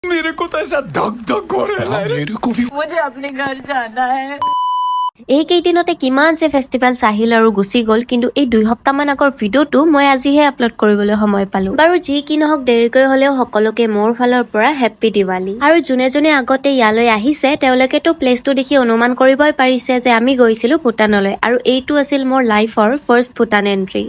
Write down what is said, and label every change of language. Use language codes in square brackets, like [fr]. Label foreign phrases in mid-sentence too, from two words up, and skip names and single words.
[hi] मेरे को तो ऐसा धक धक हो रहा है मेरे को भी मुझे अपने घर जाना है। [as] এই কেইদিনতে কিমান যে ফেষ্টিভেলছ আহিল আৰু গুচি গ'ল, কিন্তু এই 2 সপ্তাহমান আগৰ ভিডিঅ'টো মই আজিহে আপলোড কৰিবলৈ সময় পালো। বাৰু যি কি নহওক দেৰিকৈ হ'লেও সকলোকে মোৰ ফালৰ পৰা হেপ্পী দিৱালী। আৰু যোনে যোনে আগতে ইয়ালৈ আহিছে তেওঁলোকেতো প্লেচটো দেখি অনুমান কৰিবই পাৰিছে যে আমি গৈছিলো ভূটানলৈ, আৰু এইটো আছিল মোৰ লাইফৰ [en] first Bhutan entry.